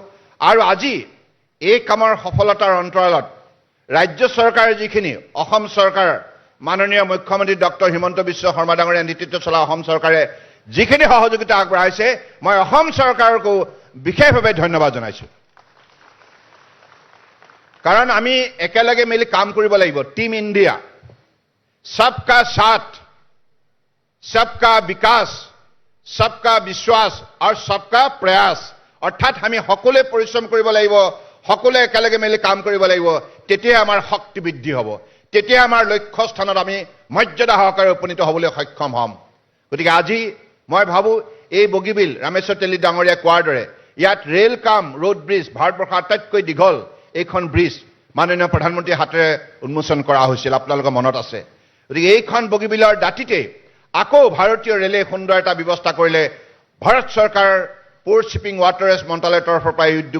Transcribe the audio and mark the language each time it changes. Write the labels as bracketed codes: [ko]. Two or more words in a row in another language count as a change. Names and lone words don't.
[as] আৰু আজি এই কামৰ সফলতাৰ অন্তৰালত ৰাজ্য চৰকাৰে যিখিনি, অসম চৰকাৰ মাননীয় মুখ্যমন্ত্ৰী ডক্টৰ হিমন্ত বিশ্ব শৰ্মা ডাঙৰীয়াৰ নেতৃত্বত চলা অসম চৰকাৰে যিখিনি সহযোগিতা আগবঢ়াইছে, মই অসম চৰকাৰকো বিশেষভাৱে ধন্যবাদ জনাইছোঁ। কাৰণ আমি একেলগে মিলি কাম কৰিব লাগিব। [en] Team India, [hi] सबका साथ, सबका विकास, सबका विश्वास और सबका प्रयास [as] अर्थात আমি সকলোৱে পৰিশ্ৰম কৰিব লাগিব সকলোৱে একেলগে মিলি কাম কৰিব লাগিব তেতিয়া আমাৰ শক্তি বৃদ্ধি হ'ব তেতিয়া আমাৰ লক্ষ্য স্থানত আমি মৰ্যাদা সহকাৰে উপনীত হ'বলৈ সক্ষম হ'ম গতিকে আজি মই ভাবো এই বগীবিল ৰামেশ্বৰ তেলী ডাঙৰীয়া কোৱাৰ দৰে ইয়াত [en] rail cum road bridge [as] ভাৰতবৰ্ষৰ আটাইতকৈ দীঘল এইখন ব্ৰিজ মাননীয় প্ৰধানমন্ত্ৰীৰ হাতেৰে উন্মোচন কৰা হৈছিল আপোনালোকৰ মনত আছে গতিকে এইখন বগীবিলৰ দাঁতিতে আকৌ ভাৰতীয় ৰেলে সুন্দৰ এটা ব্যৱস্থা কৰিলে ভাৰত চৰকাৰ [en] port shipping waterways [as] মন্ত্ৰালয়ৰ তৰফৰ পৰা উদ্যোগ